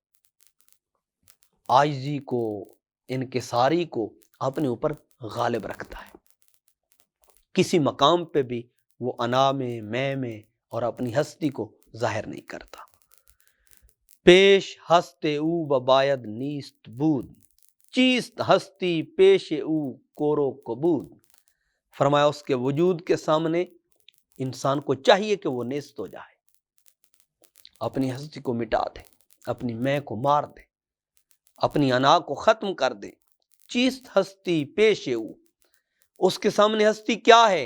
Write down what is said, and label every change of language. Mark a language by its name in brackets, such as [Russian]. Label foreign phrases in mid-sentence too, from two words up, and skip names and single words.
[Urdu] عاجزی کو، انکساری کو اپنے اوپر غالب رکھتا ہے، کسی مقام پہ بھی وہ انا میں اور اپنی ہستی کو ظاہر نہیں کرتا۔ [Persian] پیش ہستے او بباید نیست بود، چیست ہستی پیش او کورو کبود۔ [Urdu] فرمایا اس کے وجود کے سامنے انسان کو چاہیے کہ وہ نیست ہو جائے، اپنی ہستی کو مٹا دے، اپنی میں کو مار دے، اپنی انا کو ختم کر دے۔ [Persian] چیست ہستی پیش او، [Urdu] اس کے سامنے ہستی کیا ہے؟